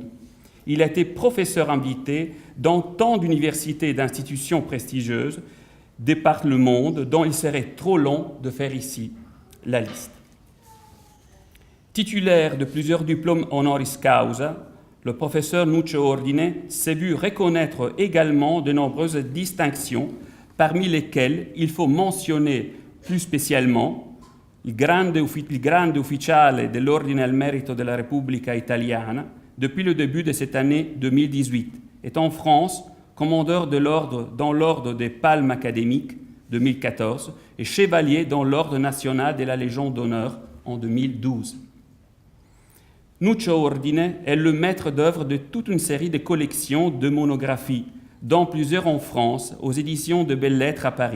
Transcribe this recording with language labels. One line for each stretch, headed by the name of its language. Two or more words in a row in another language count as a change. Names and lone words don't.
French: Il a été professeur invité dans tant d'universités et d'institutions prestigieuses de par le monde dont il serait trop long de faire ici la liste. Titulaire de plusieurs diplômes
Latin: honoris causa,
French: le professeur Nuccio Ordine s'est vu reconnaître également de nombreuses distinctions, parmi lesquelles il faut mentionner plus spécialement
Italian: il grande ufficiale dell'Ordine al Merito della Repubblica Italiana
French: depuis le début de cette année 2018, est en France commandeur de l'ordre dans l'ordre des Palmes académiques 2014 et chevalier dans l'ordre national de la Légion d'honneur en 2012. Nuccio Ordine est le maître d'œuvre de toute une série de collections de monographies, dont plusieurs en France, aux éditions de Belles Lettres à Paris.